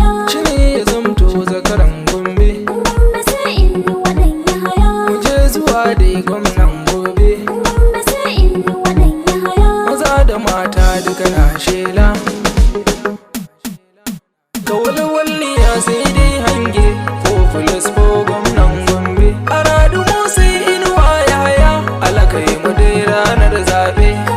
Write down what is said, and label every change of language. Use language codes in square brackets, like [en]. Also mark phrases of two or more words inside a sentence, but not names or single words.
[ha] Shi ne ya zamto zakaran Gombe. Mu je zuwa dai gwamnan gobe. Maza da mata duka na shela. Ga walwaliya sai dai hange. [en] Four plus four [ha] gwamnan Gombe. Aradu Musa Inuwa Yahaya, Allah kai mu dai ranar zaɓe.